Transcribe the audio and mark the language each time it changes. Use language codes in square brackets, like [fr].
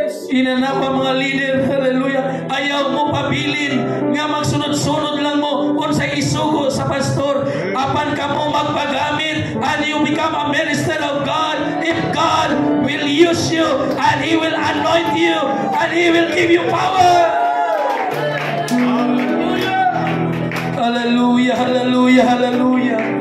[ceb] Inanap ang mga leader, hallelujah. Ayaw mo pabilin nga magsunod-sunod lang mo kung sa isugo sa pastor. Apan ka mo magpagamit, [en] and you become a minister of God. If God will use you, and He will anoint you, and He will give you power. Hallelujah, hallelujah, hallelujah.